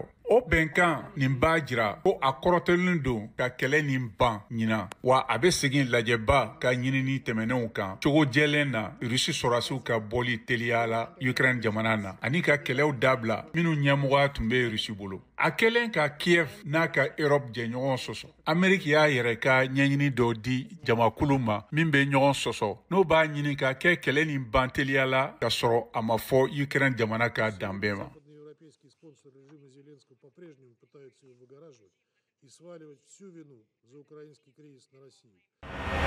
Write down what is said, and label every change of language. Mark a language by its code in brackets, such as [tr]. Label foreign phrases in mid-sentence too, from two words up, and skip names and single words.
[bm] O bɛnkan nin b'a jira ko a kɔrɔtɛlen don ka kɛlɛ nin ban ɲina wa a bɛ segin lajɛba ka ɲinini tɛmɛnenw kan cogo jɛlen na Rusi sɔrasiw ka bɔli teliya la Ukraine jamana na ani ka kɛlɛw dabila minnu ɲɛmɔgɔya tun bɛ Rusi bolo. A kɛlen ka Kiev n'a ka Europe jɛɲɔgɔn sɔsɔ. Ameriki y'a yɛrɛ ka ɲɛɲini dɔ di jamakulu ma min bɛ ɲɔgɔn sɔsɔ n'o b'a ɲini ka kɛ kɛlɛ nin ban teliya la ka sɔrɔ a ma fɔ Ukraine jamana ka danbɛn ma. [ru] Европейские спонсоры режима Зеленского по-прежнему пытаются его выгораживать и сваливать всю вину за украинский кризис на Россию.